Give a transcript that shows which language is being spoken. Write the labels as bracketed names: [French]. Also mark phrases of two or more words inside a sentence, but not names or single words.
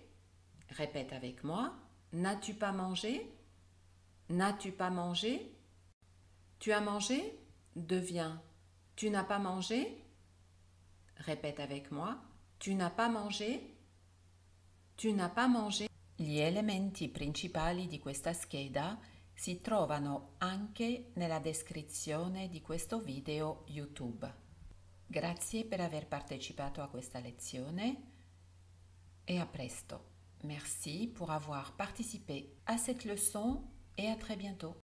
[French] Répète avec moi, n'as-tu pas mangé? N'as-tu pas mangé? Tu as mangé devient tu n'as pas mangé? Répète avec moi, tu n'as pas mangé? Tu n'as pas mangé? [Italian] Gli elementi principali di questa scheda si trovano anche nella descrizione di questo video YouTube. Grazie per aver partecipato a questa lezione et à presto. [French] Merci pour avoir participé à cette leçon et à très bientôt.